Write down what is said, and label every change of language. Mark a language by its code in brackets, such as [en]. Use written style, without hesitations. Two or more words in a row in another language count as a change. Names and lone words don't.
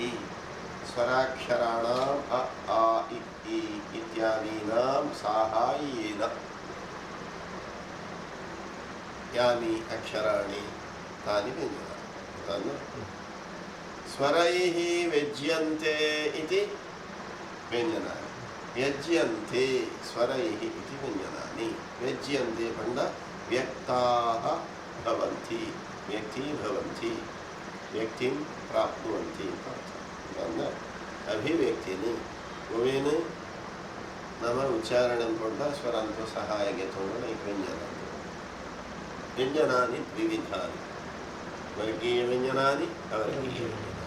[sa] ಸ್ವರಾಕ್ಷರಾಣಾಂ ಅ ಆ ಇ ಈ ಇತ್ಯಾದೀನಾಂ ಸಾಹಾಯ್ಯೇನ ಯಾನಿ ಅಕ್ಷರಾಣಿ ತಾನಿ ವ್ಯಂಜನಾನಿ. ಸ್ವರೈಃ ವ್ಯಜ್ಯಂತೆ ಇತಿ ವ್ಯಂಜನಾನಿ. ವ್ಯಜ್ಯಂತೆ ಸ್ವರೈಃ ಇತಿ ವ್ಯಂಜನಾನಿ. ವ್ಯಜ್ಯಂತೆ ಪಂಡ ವ್ಯಕ್ತಾಃ ಭವಂತಿ, ವ್ಯಕ್ತಿ ಭವಂತಿ, ವ್ಯಕ್ತಿಂ ಪ್ರಾಪ್ನುವಂತಿ [kn] ಅಂತ ಅರ್ಥ. ಅಭಿವ್ಯಕ್ತಿನಿ ಒವೇನು ನಮ್ಮ ಉಚ್ಚಾರಣೆ ಅಂದ್ಕೊಂಡ ಸ್ವರ ಅಂತೂ ಸಹಾಯಕ್ಕೆ ತಗೊಂಡ ಈ ವ್ಯಂಜನ. [sa] ವ್ಯಂಜನಾನಿ ದ್ವಿವಿಧಾನಿ, ವರ್ಗೀಯ ವ್ಯಂಜನಾನಿ ಅವರ್ಗೀಯ ವ್ಯಂಜನಾನಿ.